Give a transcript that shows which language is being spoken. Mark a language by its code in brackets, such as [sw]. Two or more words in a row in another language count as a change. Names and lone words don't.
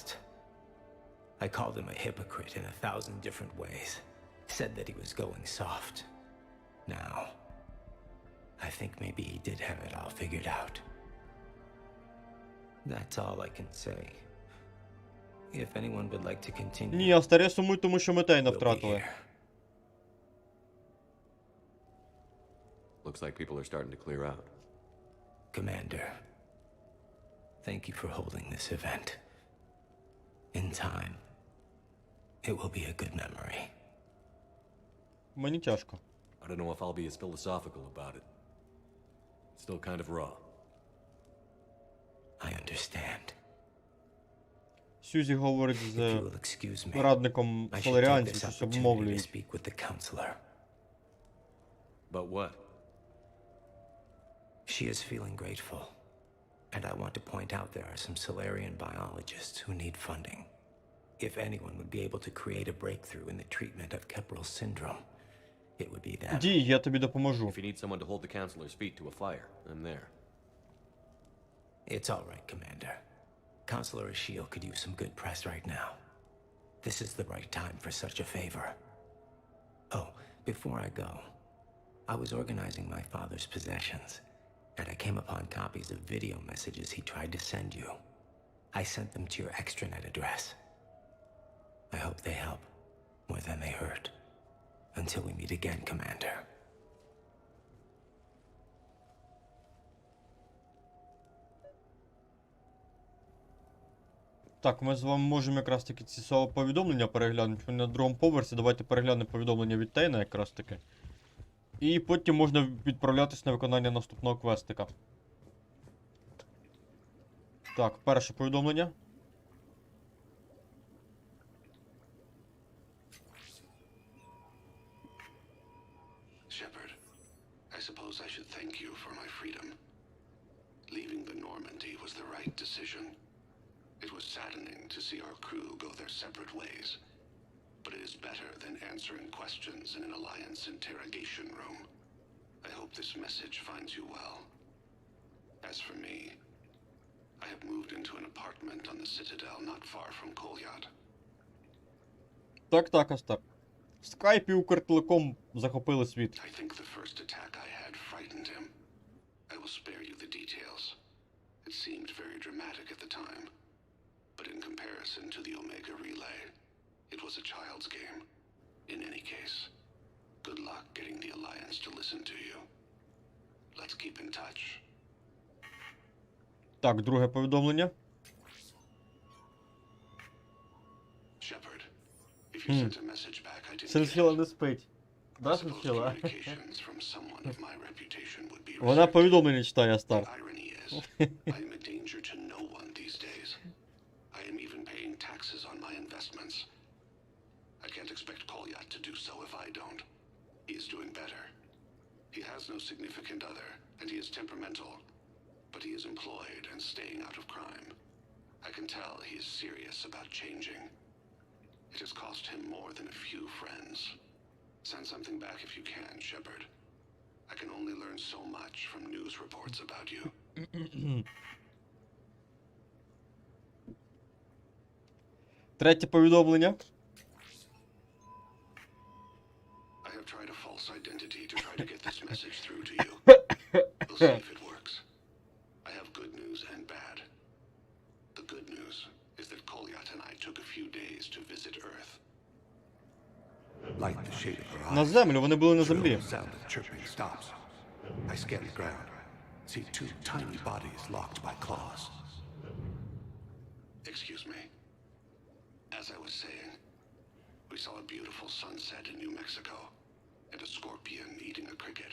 [en] I called him a hypocrite in 1,000 different ways. Said that he was going soft. Now, I think maybe he did have it all figured out. That's all I can say. If anyone would like to continue... [uk] Ні, Астер, я сумую, тому що ми Тейна втратили. [en] Looks like people are starting to clear out. Commander, thank you for holding this event. In time, it will be a good memory. [uk] Мені тяжко. [en] I don't know if I'll be as philosophical about it. It's still kind of raw. I understand. [uk] Сюзі говорить з радником соларіанців, щось обмовлюють. [en] But what? She is feeling grateful. And I want to point out there are some Solarian biologists who need funding. If anyone would be able to create a breakthrough in the treatment of Keppel syndrome, it would be them. [uk] Дій, я тобі допоможу. [en] If you need someone to hold the counselor's feet to a fire, I'm there. It's all right, Commander. Counselor Ashiel could use some good press right now. This is the right time for such a favor. Oh, before I go, I was organizing my father's possessions, and I came upon copies of video messages he tried to send you. I sent them to your extranet address. I hope they help, more than they hurt. Until we meet again, Commander. [uk] Так, ми з вами можемо якраз таки ці повідомлення переглянути. Вони на другому поверсі. Давайте переглянемо повідомлення від Тейна якраз таки. І потім можна відправлятись на виконання наступного квестика. Так, перше повідомлення. [en] I should thank you for my freedom. Leaving the Normandy was the right decision. It was saddening to see our crew go their separate ways, but it is better than answering questions in an Alliance interrogation room. I hope this message finds you well. As for me, I have moved into an apartment on the Citadel not far from Kolyat. [uk] Так, Астар. Скайп і Укртелеком захопили світ. [en] I think the first attack I had frightened him. I will spare you the details. It seemed very dramatic at the time, but in comparison to the Omega Relay, it was a child's game. In any case, good luck getting the Alliance to listen to you. Let's keep in touch. [uk] Так, друге повідомлення. [en] Shepard, if you sent a message back, I didn't get [uk] Сенсіла [en] it. [uk] не спить. Да, [en] I suppose [uk] Сенсіла? [en] communications from someone of my reputation would be [uk] Вона [en] respected. [uk] повідомлення читає, Астар. [en] Irony is, I am a danger to no one these days. I am even paying taxes on my investments. I can't expect Kolyat to do so if I don't. He is doing better. He has no significant other, and he is temperamental, but he is employed and staying out of crime. I can tell he is serious about changing. It has cost him more than a few friends. Send something back if you can, Shepard. I can only learn so much from news reports about you. [uk] Третє повідомлення. [en] I have tried a false identity to try to get this message through to you. We'll see if it works. I have good news and bad. The good news is that Kolyat and I took a few days to visit Earth. Light the shade of her eyes. [uk] На землю, вони були на землі. [en] The sound of chirping stops. I scan the ground. See two tiny bodies locked by claws. Excuse me. As I was saying, we saw a beautiful sunset in New Mexico and a scorpion eating a cricket.